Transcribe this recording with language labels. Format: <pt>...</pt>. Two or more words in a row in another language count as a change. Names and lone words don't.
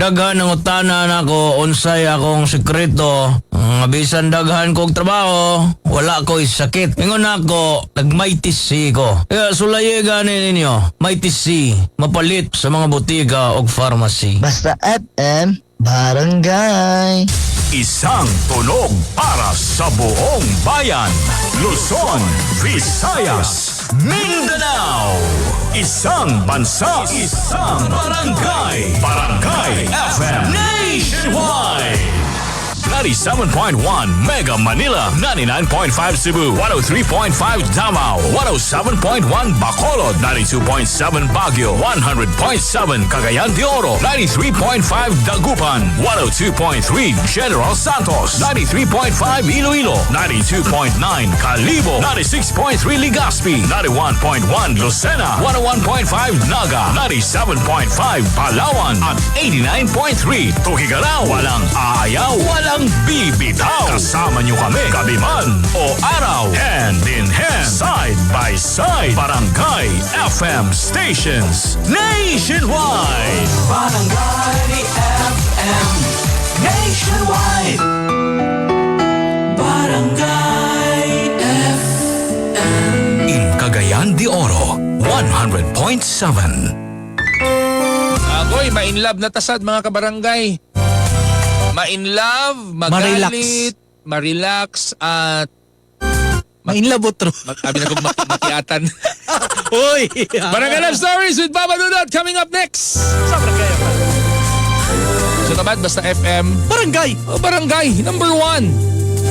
<ceb>Daghan ang utana nako unsay akong sekreto. Bisan daghan kog trabaho, wala ko sakit. Ingon ako, nagmaitis ko. Kaya sulaye gani ninyo, maitis mapalit sa mga butika o pharmacy.</ceb> <tl>Basta FM, barangay. Isang tunog para sa buong bayan. Luzon, Visayas, Mindanao. Isang bansa, isang barangay. Barangay FM Nationwide. 97.1 Mega Manila, 99.5 Cebu, 103.5 Davao, 107.1 Bacolod, 92.7 Baguio, 100.7 Cagayan de Oro, 93.5 Dagupan, 102.3 General Santos, 93.5 Iloilo, 92.9 Calibo, 96.3 Legazpi, 91.1 Lucena, 101.5 Naga, 97.5 Palawan, at 89.3 Tugigarao. Walang aayaw, walang bibitaw. Kasama nyo kami, gabi man o araw.</tl> <en>Hand in hand, side by side. Barangay FM stations nationwide. Barangay FM Nationwide. Barangay FM. In Cagayan de Oro, 100.7.</en> <ceb>Agoy, ma-inlove na tasad mga kabarangay.</ceb> <tl>Ma-inlove, magalit, ma-relax, at</tl> <ceb>ma-inlove utro. Sabi na kong makiatan. Uy!</ceb> <en>Barangay Love Stories with Baba Dudot coming up next.</en> <tl>Sa barangay FM. So naman, basta FM. Barangay! Barangay, number 1.</tl>